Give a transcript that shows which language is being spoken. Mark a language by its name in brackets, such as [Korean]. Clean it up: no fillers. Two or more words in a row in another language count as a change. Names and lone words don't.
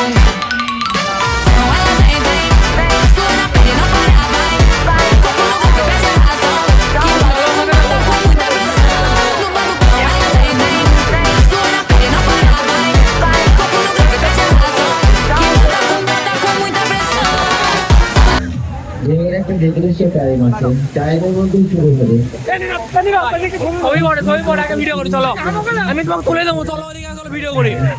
[Portuguese] Ela vem, vem, sua na pele não para, vai. Corpo no golpe, perde a razão. Que bota, com muita pressão. No batucão ela vem, vem, sua na pele não para, vai. Corpo no golpe, perde a razão. Que bota, com muita pressão. [Bangla] একটা [English] decoration time [Bangla] আছে, টাইমের মধ্যে শুরু হবে। ছবি পরে আগে ভিডিও করি, চলো আমি তোমাকে তুলে দেবো, চলো ওদিকে চলো ভিডিও করি।